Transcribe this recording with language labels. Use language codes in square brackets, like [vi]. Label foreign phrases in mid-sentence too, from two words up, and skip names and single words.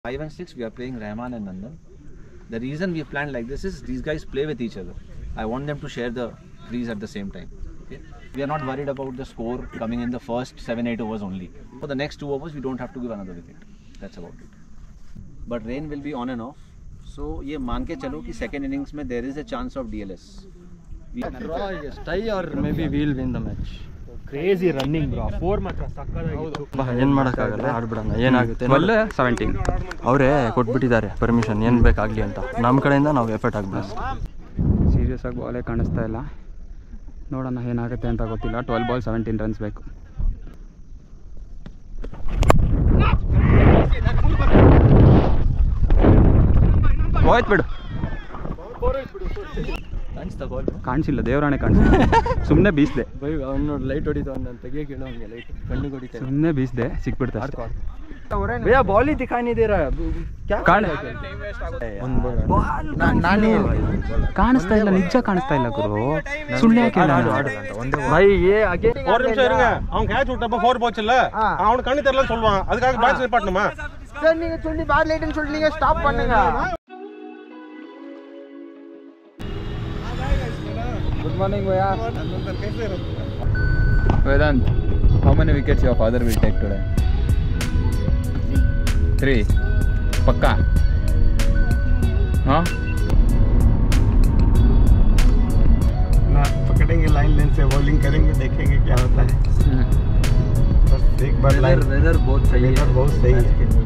[en] 5 and 6 we are playing Rahman and Nandan. The reason we planned like this is these guys play with each other. I want them to share the frees at the same time. Okay? We are not worried about the score coming in the first 7-8 overs only. For the next 2 overs we don't have to give another wicket. That's about it. But rain will be on and off. [hi] So ये मान के चलो कि [en] second innings [hi] में [en] there is a chance of DLS. Draw is tie or maybe we'll win the match. Crazy running bro. [kn] 4 ಮಾತ್ರ ಸಕ್ಕತ್ತಾಗಿತ್ತು. ಏನು ಮಾಡೋಕ್ಕಾಗಲ್ಲ, ಆಡ್ಬಿಡೋಣ. ಏನಾಗುತ್ತೆ 12-17 ಅವರೇ ಕೊಟ್ಬಿಟ್ಟಿದ್ದಾರೆ ಪರ್ಮಿಷನ್, ಏನು ಬೇಕಾಗಲಿ ಅಂತ. ನಮ್ಮ ಕಡೆಯಿಂದ ನಾವು ಎಫರ್ಟ್ ಆಗಬೇಕು. ಸೀರಿಯಸ್ ಆಗಿ ಬಾಲೇ ಕಾಣಿಸ್ತಾ ಇಲ್ಲ, ನೋಡೋಣ ಏನಾಗುತ್ತೆ ಅಂತ ಗೊತ್ತಿಲ್ಲ. 12 ಬಾಲ್ 17 ರನ್ಸ್ ಬೇಕು. ಹೋಯ್ತು ಬಿಡು, ಕಾಣಿಸಿಲ್ಲ, ದೇವರಾಣೆ ಕಾಣಿಸಿಲ್ಲ, ಸುಮ್ಮನೆ ಬೀಸ್ದೆ. ಅವನು ಲೈಟ್ ಹೊಡಿತಾವ, ನಾನು ತೆಗಿಯೋ ಕೇಳೋ ಹಂಗೆ ಲೈಟ್ ಕಣ್ಣು ಹೊಡಿತಾ, ಸುಮ್ಮನೆ ಬೀಸ್ದೆ, ಸಿಕ್ಬಿಡ್ತಾ. ಭಯ್ಯ ಬಾಲ್ [hi] ही दिखाई नहीं दे रहा है. [kn] ಕಾಣಿಸ್ತಾ ಇಲ್ಲ, ನಿಜ ಕಾಣಿಸ್ತಾ ಇಲ್ಲ ಗುರು, ಸುಳ್ಳು ಯಾಕೆ? [hi] भाई ये आगे [ta] ஒரு நிமிஷம் இருங்க. அவன் கேட்ச் விட்டப்ப 4 போச்சுல்ல, அவனுக்கு கண்ணு தெரியலன்னு சொல்லுவான். அதுக்காக பேட்ஸ் நிப்பாட்டணுமா? சார் நீங்க சொல்லி [en] bad lightனு [ta] சொல்றீங்க, [en] ஸ்டாப் பண்ணுங்க. Good morning, Bhaiya. Vedant, how many wickets your father will take today? 3. [hi] पक्का? हाँ? ना पकड़ेंगे, लाइन लेन से बॉलिंग करेंगे, देखेंगे क्या होता है. बस एक बार वेदर बहुत सही है, बहुत सही है.